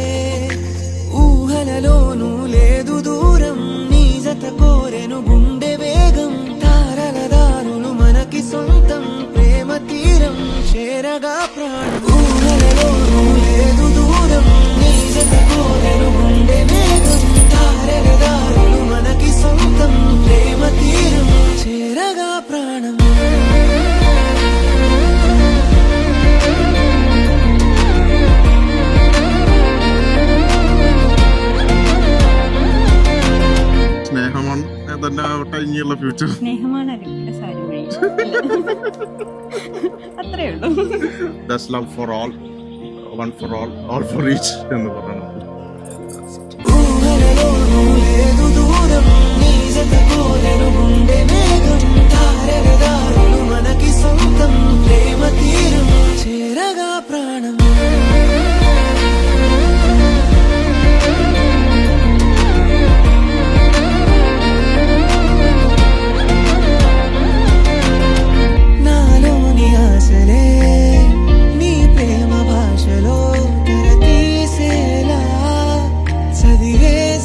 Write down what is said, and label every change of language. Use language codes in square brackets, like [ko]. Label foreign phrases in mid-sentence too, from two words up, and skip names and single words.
[te] ఊహలలోనూ లేదు దూరం నీ జత కోరెను గుండె వేగం తారల దారులు మనకి సొంతం ప్రేమ తీరం చేరగా ప్రాణం ఊహలలోనూ లేదు దూరం నీ జత కోరెను గుండె వేగం తారల దారులు మనకి సొంతం ప్రేమ తీరం చేరగా ప్రాణం. [ml] സ്നേഹമാണ് തന്നെ ഇനിയുള്ള ഫ്യൂച്ചർ. സ്നേഹമാണ് അതിന്റെ സാരി വഴി. അത്രേ ഉള്ളൂ. [en] That's love for all, one for all for each [ml] എന്ന് പറയണം. [te] ఊహలలోనూ లేదు దూరం నీ జత కోరెను గుండె వేగం తారల దారులు మనకి సొంతం ప్రేమ తీరం చేరగా ప్రాణం. నాలోని ఆశలే నీ ప్రేమ భాషలో తెరతీసేలా చదివే